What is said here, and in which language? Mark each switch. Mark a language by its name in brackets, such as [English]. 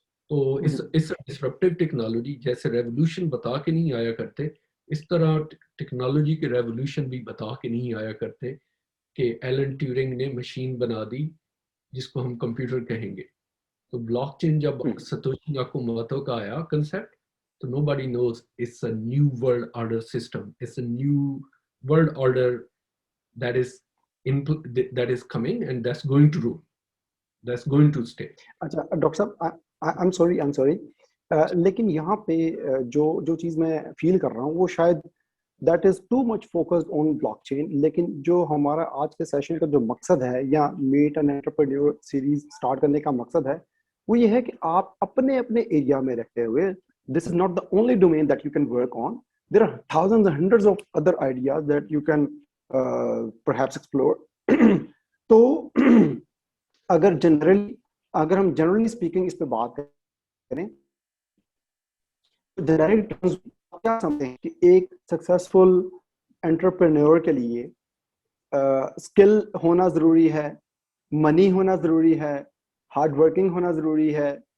[Urdu] تو اس disruptive technology جیسے revolution بتا کے نہیں آیا کرتے, اس طرح ٹیکنالوجی کے ریولوشن بھی بتا کے نہیں آیا کرتے کہ ایلن ٹیورنگ نے مشین بنا دی جس کو ہم کمپیوٹر کہیں گے. تو بلاک چین جب ستوشی ناکاموٹو کا آیا کنسپٹ, تو [English] nobody knows it's a new world order system. It's a new world order that is coming and that's going to rule. That's going to stay. [Urdu] اچھا ڈاکٹر صاحب [English] I'm sorry [Urdu] لیکن یہاں پہ جو چیز میں فیل کر رہا ہوں وہ شاید [English] that is too much focused on block chain. [Urdu] لیکن جو ہمارا آج کے سیشن کا جو مقصد ہے یا meat and entrepreneur series start کرنے کا مقصد ہے وہ یہ ہے کہ آپ اپنے ایریا میں رہتے ہوئے, [English] this is not the only domain that you can work on. There are thousands and hundreds of other ideas that you can perhaps explore. [Urdu] تو اگر ہم جنرلی اسپیکنگ اس پہ بات کریں کیا سمجھتے ہیں کہ ایک سکسیسفل انٹرپرینور کے لیے اسکل ہونا ضروری ہے, منی ہونا ضروری ہے, ہارڈ ورکنگ ہونا ضروری ہے,